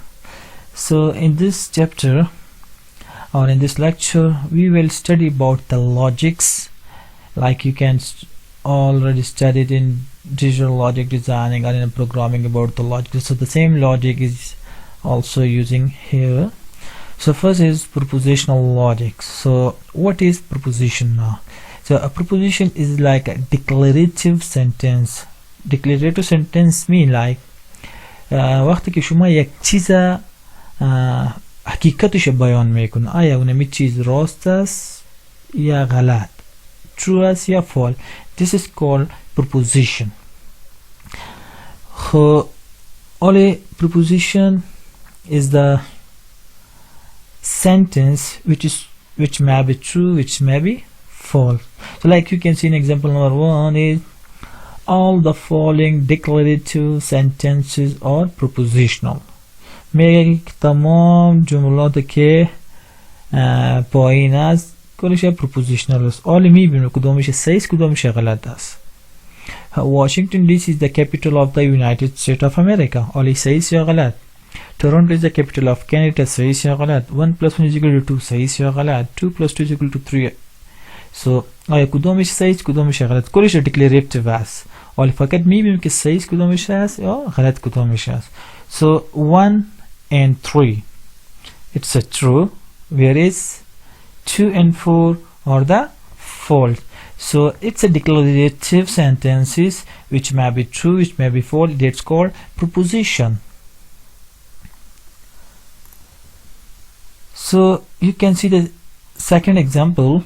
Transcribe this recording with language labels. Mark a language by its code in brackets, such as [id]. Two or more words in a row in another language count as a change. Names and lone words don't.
[en] So in this chapter or in this lecture we will study about the logics, like you can already studied in digital logic designing or in programming about the logic. So the same logic is also using here. So first is propositional logic. So what is proposition now? So a proposition is like a declarative sentence. Declarative sentence mean like [fa] وقتی که شما یک چیز حقیقتش بیان میکن، آیا اون چیز راست است یا غلط، true است یا false. [en] This is called proposition. So only proposition is the sentence which may be true, which may be false. So like you can see in example number 1 is all the following declarative sentences are propositional. [fa] میگه تمام جملات که پایین است کلش propositional است. حالا میبینیم کدومش صحیح است کدومش غلط است. [en] Washington DC is the capital of the United States of America. [fa] حالا صحیح است یا غلط. [en] Toronto is the capital of Canada. [fa] صحیح است یا غلط. [en] 1 plus 1 is equal to 2. [fa] صحیح است یا غلط. [en] 2 plus 2 is equal to 3. [fa] So آیا کدومش صحیح است کدومش غلط. کلش declarative است. حالا فقط میبینیم که صحیح است کدومش است یا غلط کدومش است. [en] So 1 and 3 it's a true, whereas 2 and 4 are the false. So it's a declarative sentences which may be true, which may be false. That's called proposition. So you can see the second example.